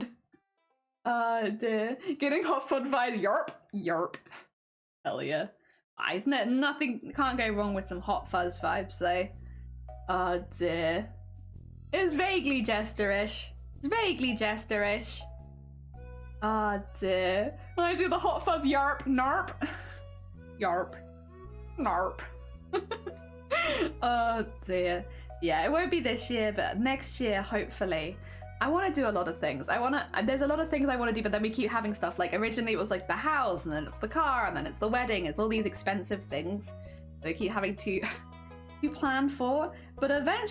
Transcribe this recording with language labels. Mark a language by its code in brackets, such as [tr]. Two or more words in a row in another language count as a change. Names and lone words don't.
[en] Oh dear. Getting hot fun vibes. Yerp. Yerp. Hell yeah. Isn't it? Nothing, can't go wrong with some hot fuzz vibes though. Oh dear. It's vaguely Jester-ish. It's vaguely Jester-ish. Oh dear. When I do the hot fuzz yarp, narp. Yarp. Narp. Oh dear. Yeah, it won't be this year, but next year, hopefully. I want to do a lot of things. There's a lot of things I want to do, but then we keep having stuff. Like originally it was like the house, and then it's the car, and then it's the wedding. It's all these expensive things that we keep having to plan for.